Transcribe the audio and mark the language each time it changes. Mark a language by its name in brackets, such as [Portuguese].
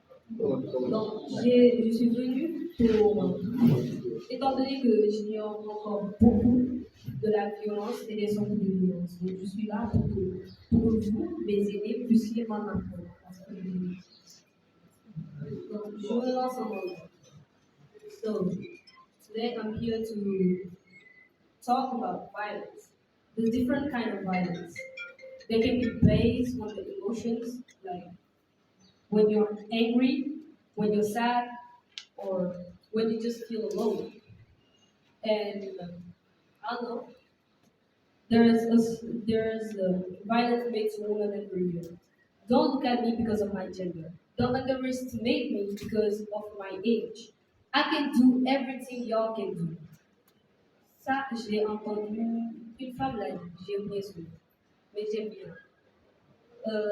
[French] Donc, je suis venue pour, étant donné que j'ignore encore beaucoup de la violence et des sortes de violence, donc je suis là pour que vous, mes aînés, puissiez m'en apprendre. Donc, je me lance en anglais. [English] So, today I'm here to talk about violence, the different kind of violence. They can be based on the emotions, like when you're angry, when you're sad, or when you just feel alone. And I don't know, there's violence makes women angry. Don't look at me because of my gender. Don't underestimate me because of my age. I can do everything y'all can do. [French] Ça, j'ai entendu une femme l'a dit, j'ai oublié ce mot, mais j'aime bien.